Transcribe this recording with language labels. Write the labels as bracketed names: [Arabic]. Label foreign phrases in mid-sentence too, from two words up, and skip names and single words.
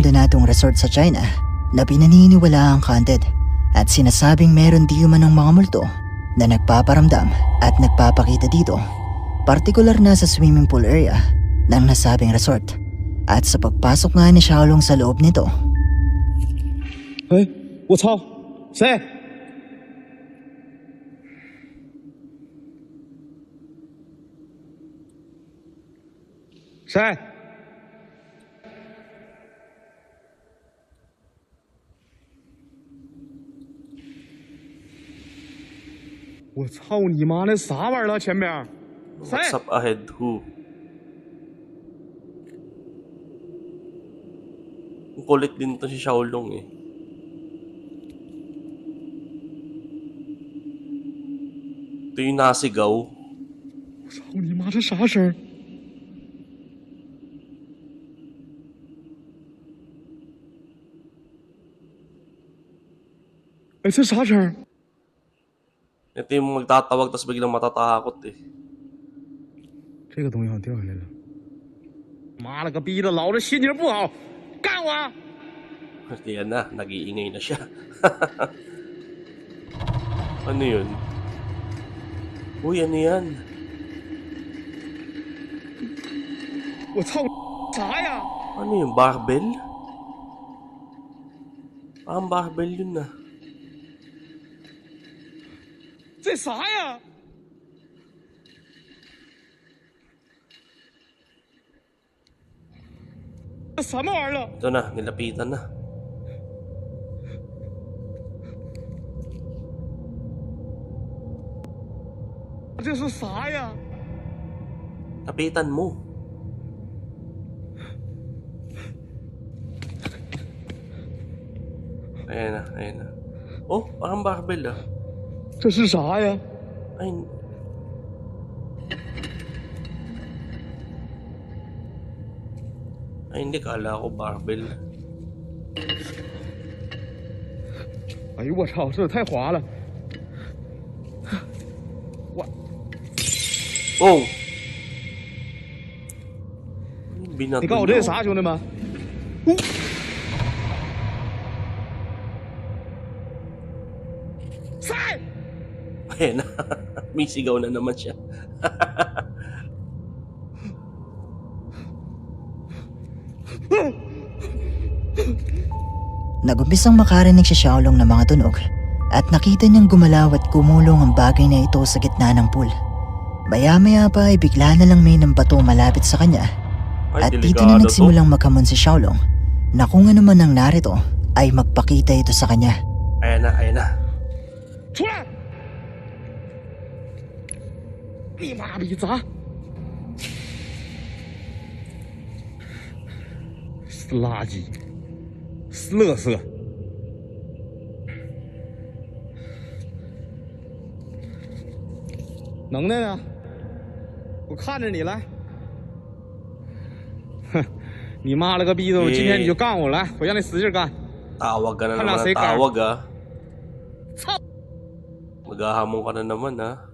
[Filipino] abandonadong resort sa China na pinaniniwala ang haunted at sinasabing meron di umanong mga multo na nagpaparamdam at nagpapakita dito, partikular na sa [English] swimming pool area [Filipino] ng nasabing resort. At sa pagpasok nga ni Xiaolong sa loob nito, [Chinese] 哎，我操，谁？谁？我操你妈！那啥玩意儿了？前边谁？ [English] What's up ahead? Who? [Filipino] Ang kulit din to si Xiaolong eh. Ito yung nasigaw. [Chinese] 我操你妈！这啥声儿？哎，这啥声儿？ [Filipino] Ito yung magtatawag tapos biglang matatakot eh. [Chinese] 这个东西好像掉下来了。妈了个逼的，老子心情不好，干我！ [Filipino] Yan na, nag-iingay na siya. Ano yun? Uy, ano yan? [Chinese] 我操，啥呀？ [Filipino] Ano yun? Barbell? Parang barbell yun ah. [Chinese] 这啥呀？这什么玩意儿了？ [Filipino] Ito na, nilapitan na. [Chinese] " 这是啥呀？ [Filipino] Lapitan mo. Ayan na, ayan na. Oh, parang barbell ah. [Chinese] 这是啥呀？ [Filipino] Ay, hindi, kala ko barbell. [Chinese] 哎呦我操，这也太滑了！ Oh! [Filipino] Binato [Chinese] 你告诉我这是 [Filipino] niyo. [Chinese] 啥，兄弟们？ 赛！ [Filipino] Ayan na. May sigaw na naman siya. nagumpisang makarinig si Xiaolong ng mga tunog at nakita niyang gumalaw at gumulong ang bagay na ito sa gitna ng pool. Maya-maya pa ay bigla na lang may nampato malapit sa kanya Ay, at dito na delikado to. nagsimulang maghamon si Xiaolong na kung ano man ang narito ay magpakita ito sa kanya. Ayan na, ayan na. [Chinese] 出来！你妈逼砸！是垃圾，是垃圾。能耐呢？我看着你来。哼，你妈了个逼的！我今天你就干我来，我让你使劲干。 [Filipino] Tawag ka na Hala, naman ng Sekar. tawag ah. [Chinese] 操！ [Filipino] Maghahamon ka na naman ah.